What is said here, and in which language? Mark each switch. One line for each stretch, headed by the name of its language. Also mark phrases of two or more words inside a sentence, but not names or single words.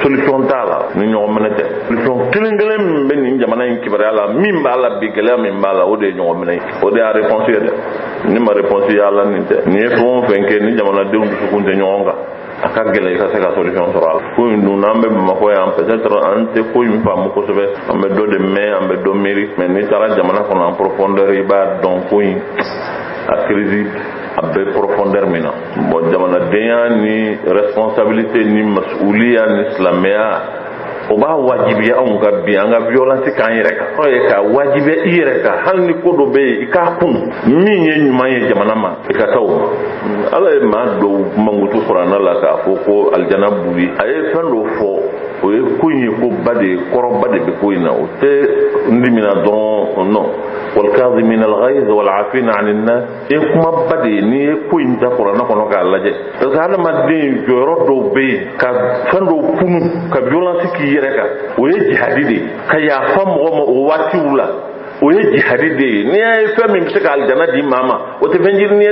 Bambara: solution t'a la ni ɲɔgɔn minɛ tɛ solution kelen min bɛ nin jamana in kibaruya la min b'a la bi gɛlɛya min b'a la o de ye ɲɔgɔn minɛ ye o de y'a réponse ye dɛ ni ma réponse y'a la nin tɛ nin ye fɛn o fɛn kɛ ni jamanadenw dusukun tɛ ɲɔgɔn kan a ka gɛlɛn i ka se ka solution sɔrɔ a la ko in dun n'an bɛ Bamakɔ yan peut-être an tɛ ko in faamu kosɛbɛ an bɛ dɔ de mɛn an bɛ dɔ miiri mais n'i taara jamana kɔnɔ
French: en profondeur
Bambara: i b'a dɔn ko in a crise a bɛ profondeur min na bon jamanadenya ni responsabilité ni masuliya ni silamɛya o b'a wajibiya anw ka bi an ka violence k'an yɛrɛ kan o ye ka wajibiya i yɛrɛ kan hali ni ko dɔ bɛ yen i k'a kun min ye ɲuman ye jamana ma i ka taa o ma ala ye maa dɔw mankutu kuranna la k'a fɔ ko alijana buli a ye fɛn dɔ fɔ o ye ko in ye ko ba de kɔrɔba de bɛ ko in na o tɛ n dimina dɔrɔn non
Arabic: والكاظمين الغيظ والعافين عن الناس
Bambara: e kuma ba de ye n'i ye ko in ta kuranna kɔnɔ k'a lajɛ
French: parce que
Bambara: hadamaden jɔyɔrɔ dɔw bɛ yen ka fɛn dɔw kunu ka violence k'i yɛrɛ kan o ye jihadi de ye ka yafa mɔgɔ ma o waatiw la o ye jihadi de ye n'i y'a ye fɛn min bɛ se ka alijana di maa ma o tɛ fɛn jirinin ye